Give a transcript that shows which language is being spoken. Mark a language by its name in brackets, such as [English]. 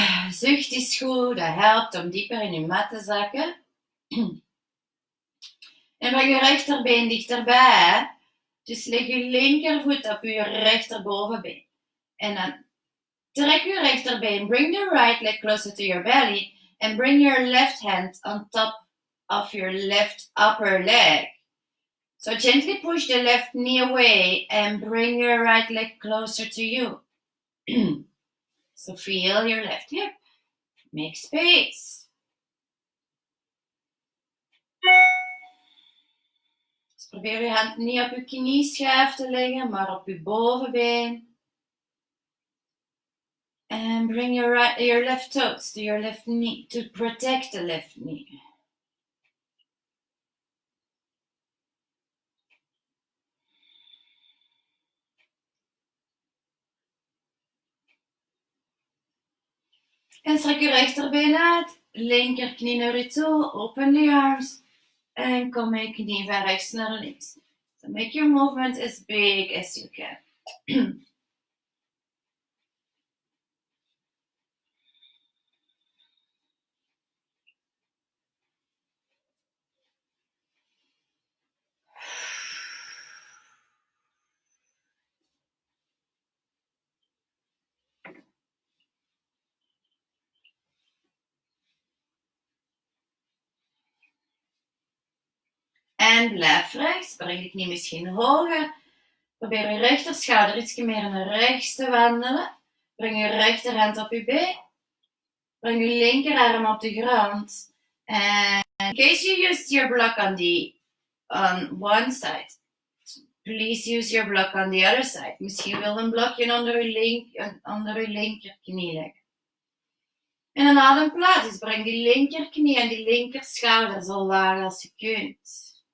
[Dutch] Zucht is goed, dat helpt om dieper in je mat te zakken. En breng je rechterbeen dichterbij. Dus leg je linkervoet op je rechterbovenbeen. En dan trek je rechterbeen. [English] Bring the right leg closer to your belly. And bring your left hand on top of your left upper leg. So gently push the left knee away and bring your right leg closer to you. So feel your left hip. Make space. [Dutch] Dus probeer je hand niet op je knieschijf te leggen, maar op je bovenbeen. [English] And bring your left toes to your left knee to protect the left knee. [Dutch] En strek je rechterbeen uit, linkerknie naar je toe, [English] open the arms. [Dutch] En kom met je knie van rechts naar links. [English] So make your movement as big as you can. [Dutch] En blijf rechts. Breng je knie misschien hoger. Probeer je rechterschouder iets meer naar rechts te wandelen. Breng je rechterhand op je been. Breng je linkerarm op de grond. [English] And in case you used your block on one side, please use your block on the other side. [Dutch] Misschien wil een blokje onder je linkerknie leggen. En dan adem plaats. Dus breng die linkerknie en die linkerschouder zo laag als je kunt.